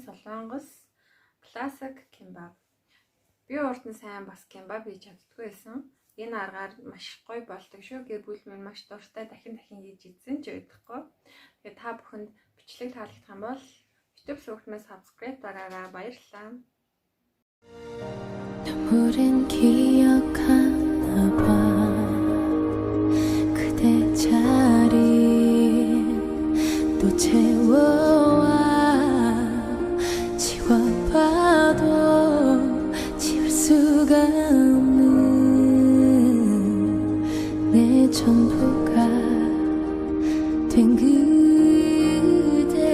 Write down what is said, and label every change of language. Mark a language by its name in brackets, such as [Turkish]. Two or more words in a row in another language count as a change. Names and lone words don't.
[Mongolian] Солонгос классик кимбаб. Би урд нь сайн бас кимбаб хийж чаддгүй байсан. Энэ аргаар маш гоё болдог шүү. Гэр бүл минь маш дуртай дахин хийж идсэн ч өөдөхгүй. Тэгээ та бүхэнд бичлэг таалагдах юм бол YouTube сувгтмаас subscribe дараарай. Баярлалаа. [Korean] 눈물은 기억하나 봐. 그대 자리 또 채워와. 지워봐도 지울 수가 없는 내 전부가 된 그대.